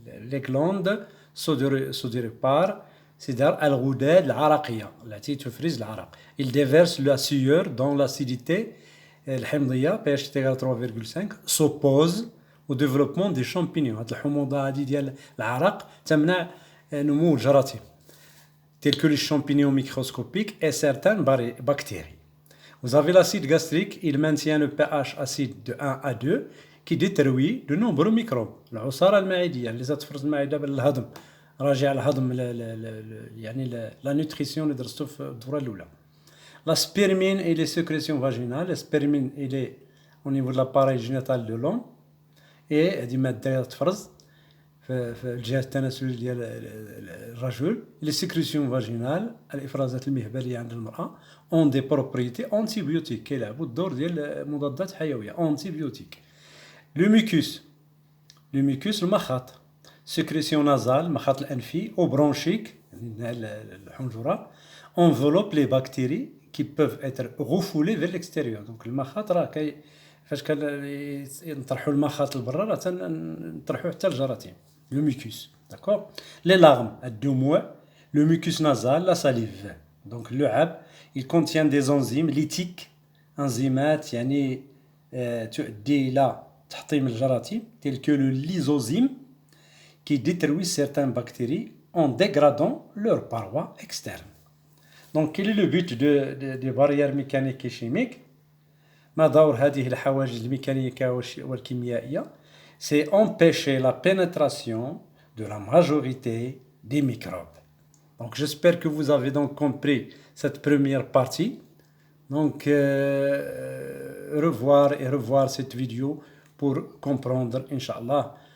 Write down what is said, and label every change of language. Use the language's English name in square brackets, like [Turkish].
[French] Les glandes sodoripares, c'est-à-dire الغدد العرقية التي تفرز العرق. Ils déversent la sueur dont l'acidité الحمضية pH 3,5 s'oppose au développement des champignons. [Arabic] هاد الحموضة هادي ديال العرق تمنع نمو الجراثيم tels que les champignons microscopiques et certaines bactéries. [French] Vous avez l'acide gastrique, il maintient le pH acide de 1 à 2 qui détruit de nombreux microbes. [Arabic] العصارة المعدية اللي تفرز المعدة بالهضم راجع الهضم يعني la nutrition اللي درستو في الدورة الأولى. [French] La spermine et les sécrétions vaginales. La spermine il est au niveau de l'appareil génital de l'homme et هذه مادة تفرز في الجهاز التناسلي ديال الرجل. [Arabic] Les sécrétions vaginales الإفرازات المهبلية عند المرأة ont des propriétés antibiotiques كيلعبوا الدور ديال مضادات حيوية antibiotiques. [French] Le mucus المخاط sécrétion nasale المخاط الأنفي أو bronchique الحنجرة enveloppe les bactéries qui peuvent être refoulées vers l'extérieur. [Arabic] Donc المخاط راه فاش نطرحوا المخاط لبرا راه نطرحوا حتى الجراثيم. [French] Le mucus, d'accord? Les larmes, الدموع, le mucus nasal, la salive. Donc le لعاب, il contient des enzymes lytiques, enzymates يعني تؤدي إلى تحطيم الجراثيم tels que le lysozyme qui détruit certaines bactéries en dégradant leurs parois externes. Donc quel est le but des barrières mécaniques et chimiques? [Arabic] ما دور هذه الحواجز الميكانيكية والكيميائية? [French] C'est empêcher la pénétration de la majorité des microbes. Donc j'espère que vous avez donc compris cette première partie. Donc revoir cette vidéo pour comprendre, Inch'Allah.